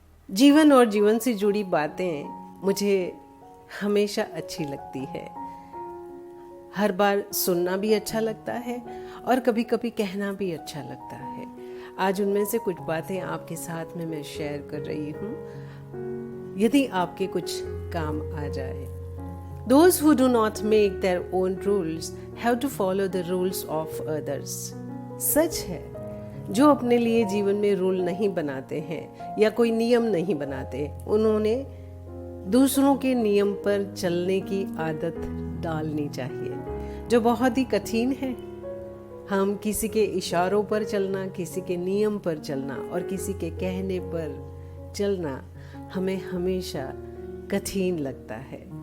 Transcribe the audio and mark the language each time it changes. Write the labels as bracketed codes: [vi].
[hi] जीवन और जीवन से जुड़ी बातें मुझे हमेशा अच्छी लगती है। हर बार सुनना भी अच्छा लगता है और कभी कभी कहना भी अच्छा लगता है। आज उनमें से कुछ बातें आपके साथ में मैं शेयर कर रही हूँ, यदि आपके कुछ काम आ जाए। [en] Those who do not make their own rules have to follow the rules of others। [hi] सच है, जो अपने लिए जीवन में रूल नहीं बनाते हैं या कोई नियम नहीं बनाते, उन्होंने दूसरों के नियम पर चलने की आदत डालनी चाहिए, जो बहुत ही कठिन है। हम किसी के इशारों पर चलना, किसी के नियम पर चलना और किसी के कहने पर चलना हमें हमेशा कठिन लगता है।